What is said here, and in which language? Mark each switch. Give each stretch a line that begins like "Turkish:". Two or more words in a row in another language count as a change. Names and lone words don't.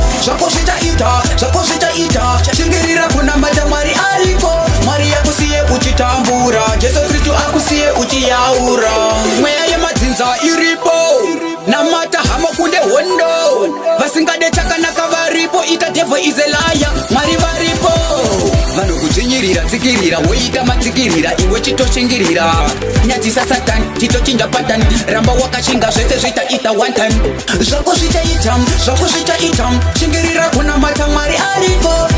Shona: Zvako zvichaita, zvako zvichaita. Shingirira kunamata Mwari ariko. Mwari akusiye uchitambura. Jesu Kristu akusiye uchiyaura. Mweya yemadzinza iripo. Namata hama kunde hondo. Vasingade chakanaka varipo.
English: Ita devil is a liar.
Shona: Mwari varipo. Vanokudzinyirira, tsikirira, woita matsikirira, iwe chitoshingirira. Nyadzisa Satani, chitochinja patani. Ramba wakashinga zvese zvita ita
English: one time.
Shona: Zvako zvichaita, zvako zvichaita. Shingirira kunamata Mwari ariko.